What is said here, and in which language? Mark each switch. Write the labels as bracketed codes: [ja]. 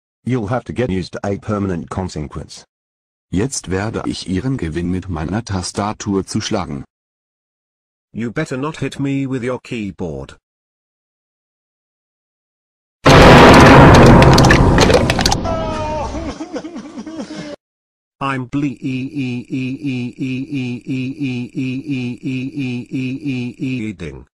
[en] You'll have to get used to a permanent consequence. [de] Jetzt werde ich Ihren Gewinn mit meiner Tastatur zuschlagen. [en] You better not hit me with your keyboard. I'm bleeding.